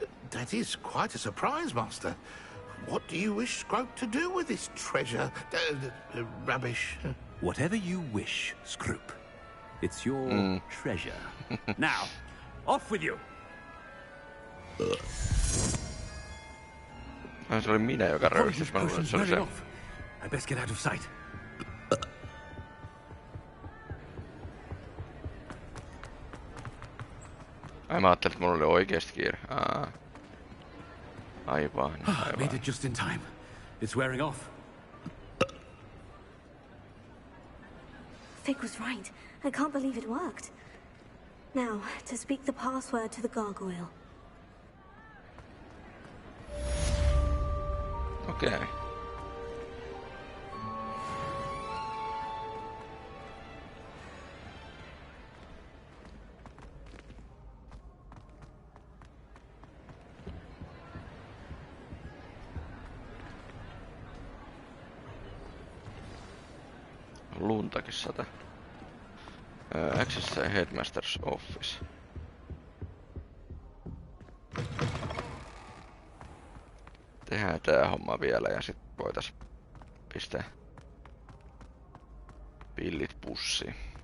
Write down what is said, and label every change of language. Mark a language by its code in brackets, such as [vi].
[en] That is quite a surprise, Master. What do you wish Scrope to do with this treasure? Rubbish. Whatever you wish, Scrope. It's your treasure. Now, Off with you! [fi] Se oli minä, joka röyhtäisi. Mä luulen, että se oli se. [en] I best get out of sight. [fi] Mä ajattelin, että mulla oli oikeesti kiire. Aivan. [en] Made it just in time. It's wearing off. Fig was right. I can't believe it worked. Now, to speak the password to the gargoyle. Okay. Luntakin 100. Access Headmaster's Office. [fi] Tehdään tää homma vielä ja sit voitais pistää pillit pussiin.